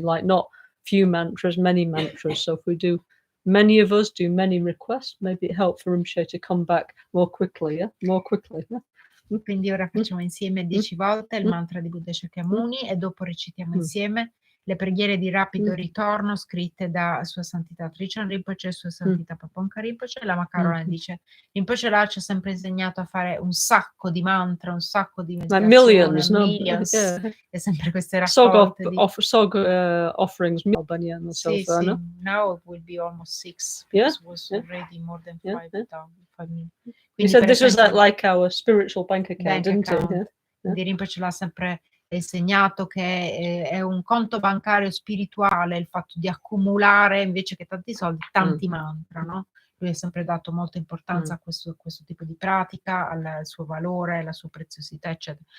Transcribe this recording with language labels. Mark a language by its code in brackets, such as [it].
[en] Like not few mantras, many mantras. So if we do, many of us do many requests, maybe it helps for Rinpoche to come back more quickly. Yeah, more quickly. Yeah. [it] Quindi ora facciamo insieme 10 volte il mantra di Buddha Shakyamuni e dopo recitiamo insieme le preghiere di rapido ritorno scritte da Sua Santità Trijam Rinpoche e Sua Santità Pabonka Rinpoche. Lama Caroline dice: Rinpoche là ci ha sempre insegnato a fare un sacco di mantra, un sacco di [en] Millions, no? millions, Yeah. [it] e sempre queste raccolte [en] Sog offerings, Albaniano, [it] sì, [en] so far, [it] sì. no? [en] Now it will be almost 6 Yeah, because it was already more than 5 million. You said this was like our spiritual bank account, didn't it? Yeah. [it] Quindi Rinpoche l'ha sempre insegnato che è un conto bancario spirituale il fatto di accumulare invece che tanti soldi, tanti mantra, no? Lui ha sempre dato molta importanza a questo tipo di pratica, al suo valore, alla sua preziosità, eccetera.